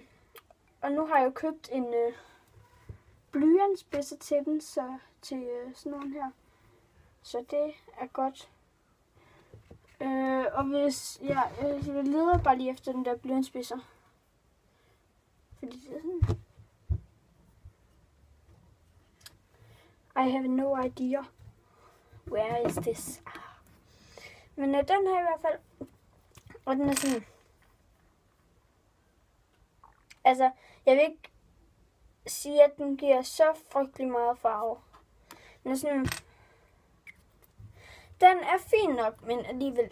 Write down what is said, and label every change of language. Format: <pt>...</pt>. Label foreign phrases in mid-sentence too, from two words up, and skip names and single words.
<da>Og nu har jeg jo købt en blyantspidse til den, så til sådan nogle her. Så det er godt. Og hvis... Ja, jeg leder bare lige efter den der blyantspidser. Fordi det er sådan...</da> <en>I have no idea. Where is this?</en> <da>Men den her i hvert fald... Og den er sådan... Altså, jeg vil ikke sige, at den giver så frygtelig meget farve. Den er sådan... Den er fin nok, men alligevel...</da>